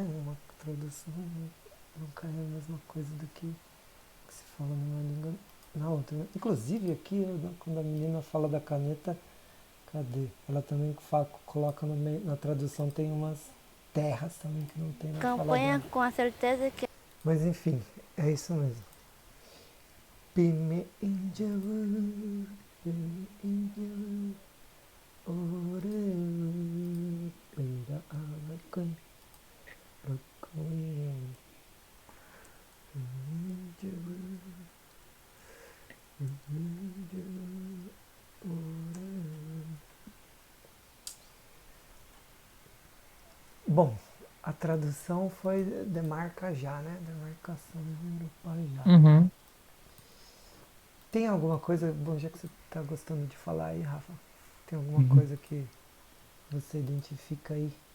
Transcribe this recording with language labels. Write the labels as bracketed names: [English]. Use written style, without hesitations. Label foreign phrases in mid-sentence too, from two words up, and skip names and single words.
[Portuguese] Uma tradução nunca é a mesma coisa do que se fala numa língua na outra, né? Inclusive aqui, quando a menina fala da caneta, cadê? Ela também coloca no meio, na tradução tem umas terras também que não tem na fala Campanha dela. com a certeza que Mas enfim, é isso mesmo. Pime Injaú, Pime Injaú, Oreu, Peira Alacan, Rocoia, Injaú, Injaú, Oreu. Bom, a tradução foi demarca já, né? Demarcação de já. Uhum. Tem alguma coisa, bom, já que você está gostando de falar aí, Rafa, tem alguma coisa que você identifica aí?